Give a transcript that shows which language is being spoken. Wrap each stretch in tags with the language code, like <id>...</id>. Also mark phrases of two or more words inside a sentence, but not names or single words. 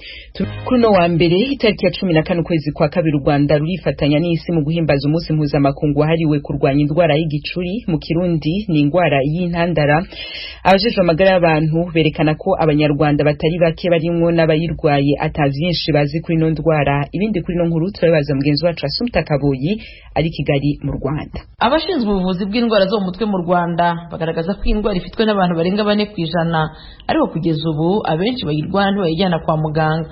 <rn>Kuri no wa mbere itariki ya 14 kwezi kwa kabiri u Rwanda rurifatanya n'isi mu guhimbaza umunsi mpuzamakungu wahariwe kurwanya indwara y'igicuri, mu Kirundi ni indwara y'intandara. Abajejwe amagara y'abantu berekana ko abanyarwanda batari bake barimwo n'abayirwaye atavyinshi bazi kuri no ndwara. Ibindi kuri no nkuru turabaza mugenzi wacu Asumta Kaboyi ari Kigali mu Rwanda.</rn> <rw>Abashinzwe ubuvuzi bw'indwara zo mu mutwe mu Rwanda bagaragaza ko indwara ifitwe n'abantu barenga 4%, ariko kugeza ubu abenshi bayirwara ntibayijyana kwa muganga.</rw>